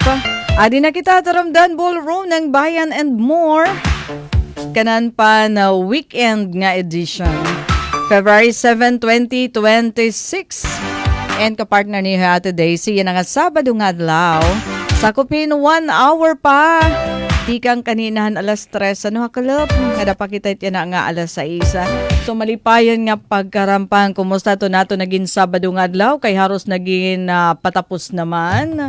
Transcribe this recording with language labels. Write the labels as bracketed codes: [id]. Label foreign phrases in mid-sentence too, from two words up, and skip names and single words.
[war] Adi na kita taramdan ballroom ng Bayan and More. Kanan pa na weekend nga edition. February 7, 2026. And kapartner ni Ate Daisy, yan nga Sabado nga adlaw. Sakupin 1 hour pa. Tikang kaninahan alas 3. Ano hakalop? Kada pa kita yan nga alas 6. So malipayan nga pagkarampan. Kumusta to nato naging Sabado nga adlaw? Kay haros naging patapos naman.